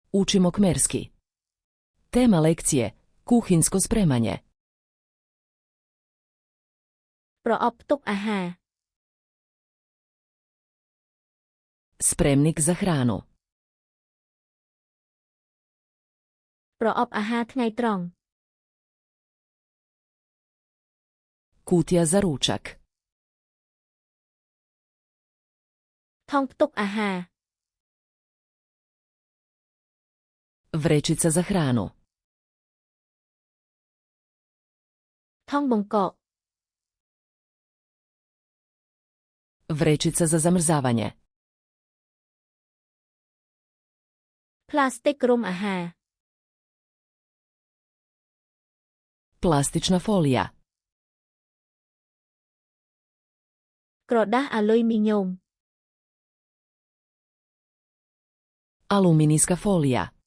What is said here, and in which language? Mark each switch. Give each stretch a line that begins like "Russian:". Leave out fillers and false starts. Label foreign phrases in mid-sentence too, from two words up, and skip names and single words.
Croatian: Učimo kmerski. Tema lekcije: kuhinjsko spremanje.
Khmer: ប្រអប់ផ្ទុកអាហារ
Croatian: Spremnik za hranu.
Khmer: ប្រអប់អាហារថ្ងៃត្រង់
Croatian: Kutija za ručak.
Khmer: ថង់ផ្ទុកអាហារ
Croatian: Vrećica za hranu.
Khmer: ថង់បង្កក
Croatian: Vrećica za zamrzavanje.
Khmer: ផ្លាស្ទិករុំអាហារ
Croatian: Plastična folija.
Khmer: ក្រដាសអាលុយមីញ៉ូម
Croatian: Aluminijska folija.